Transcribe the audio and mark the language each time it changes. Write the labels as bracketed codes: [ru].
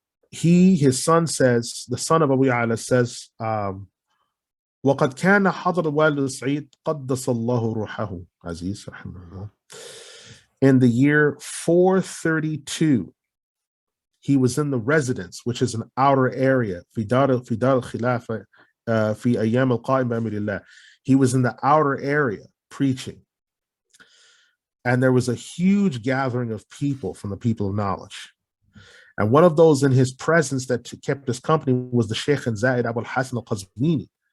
[en] His son says, the son of Abu Ya says, [ar] وَقَدْ كَانَ حَضَرَ الْوَالِدُ السَّعِيدُ قَدَّسَ اللَّهُ رُوحَهُ [en] Aziz rahimahullah. In the year 432, he was in the residence, which is an outer area. [ar] في دار الخلافة في أيام القائم بأمر الله. [en] He was in the outer area preaching. And there was a huge gathering of people from the people of knowledge. And one of those in his presence that kept us company was the Shaykh and Zain Abu Hasan Al-Qazwini.